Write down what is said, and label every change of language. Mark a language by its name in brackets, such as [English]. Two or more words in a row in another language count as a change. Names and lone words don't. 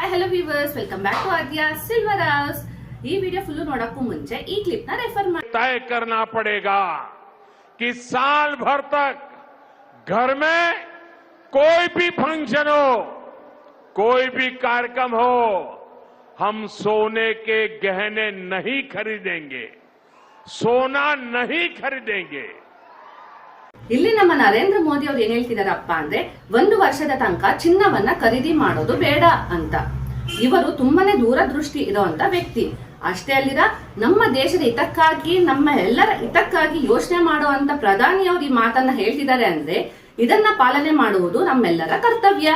[English] viewers welcome back to आद्या सिल्वर हाउस। [Kannada] ಈ ವಿಡಿಯೋ ಫುಲ್ ನೋಡಕ್ಕೂ ಮುಂಚೆ ಈ ಕ್ಲಿಪ್ ನ ರೆಫರ್ ಮಾಡಿ। [Hindi] तय करना पड़ेगा कि साल भर तक घर में कोई भी फंक्शन हो, कोई भी कार्यक्रम हो, हम सोने के गहने नहीं खरीदेंगे, सोना नहीं खरीदेंगे। [Kannada] ಇಲ್ಲಿ ನಮ್ಮ ನರೇಂದ್ರ ಮೋದಿ ಅವರು ಏನ್ ಹೇಳ್ತಿದಾರಪ್ಪ ಅಂದ್ರೆ 1 ವರ್ಷದ ತನಕ ಚಿನ್ನವನ್ನ ಖರೀದಿ ಮಾಡೋದು ಬೇಡ ಅಂತ। ಇವರು ತುಂಬಾನೇ ದೂರದೃಷ್ಟಿ ಇರುವಂತ ವ್ಯಕ್ತಿ। ಅಷ್ಟೇ ಅಲ್ಲಿರ ನಮ್ಮ ದೇಶದ ಹಿತಕ್ಕಾಗಿ ನಮ್ಮ ಎಲ್ಲರ ಹಿತಕ್ಕಾಗಿ ಯೋಚನೆ ಮಾಡುವಂತ ಪ್ರಧಾನಿಯವರು ಈ ಮಾತನ್ನ ಹೇಳ್ತಿದ್ದಾರೆ ಅಂದ್ರೆ ಇದನ್ನ ಪಾಲನೆ ಮಾಡುವುದು ನಮ್ಮೆಲ್ಲರ ಕರ್ತವ್ಯ।